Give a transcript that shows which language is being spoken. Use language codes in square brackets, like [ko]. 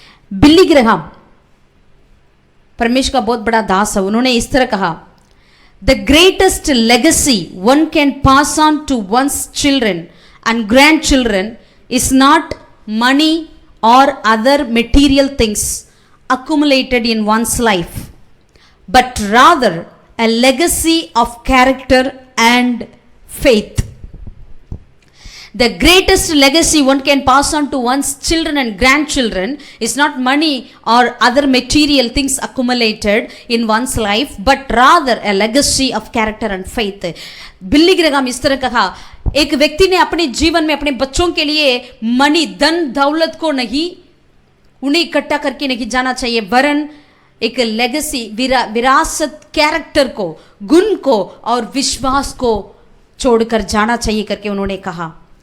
[en] Billy Graham [hi] परमेश्वर का बहुत बड़ा दास है, उन्होंने इस तरह कहा, [en] The greatest legacy one can pass on to one's children and grandchildren is not money or other material things accumulated in one's life, but rather a legacy of character and faith. The greatest legacy one can pass on to one's children and grandchildren is not money or other material things accumulated in one's life, but rather a legacy of character and faith. [hi] बिल्ली ग्रहाम इस तरह कहा, एक व्यक्ति ने अपने जीवन में अपने बच्चों के लिए मनी, धन दौलत को नहीं, उन्हें इकट्ठा करके नहीं जाना चाहिए, वरन एक लेगेसी, विरासत, कैरेक्टर को, गुण को और विश्वास को छोड़कर जाना चाहिए करके उन्होंने कहा।